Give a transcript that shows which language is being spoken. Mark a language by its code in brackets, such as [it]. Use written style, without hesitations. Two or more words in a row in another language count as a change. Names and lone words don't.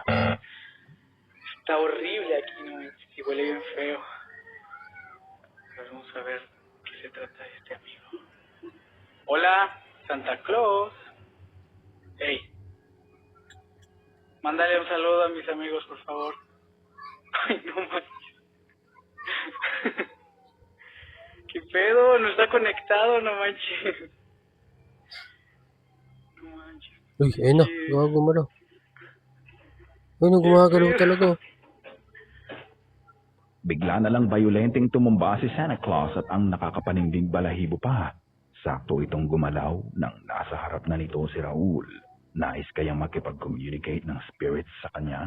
[es] Está horrible aquí, no manches. Y huele bien feo. Pero vamos a ver qué se trata de este amigo. Hola, Santa Claus. Hey. Mándale un saludo a mis amigos, por favor. Ay, no manches. ¿Qué pedo? No está conectado, no manches. No manches. [tl] Uy, ayun na. Gago, malaw. Ay, gumagalaw talaga. Bigla na lang bayolenteng tumumba si Santa Claus at ang nakakapaningding balahibo pa. Sakto itong gumalaw nang nasa harap na nito si Raul. Nais kayang makipag-communicate ng spirits sa kanya?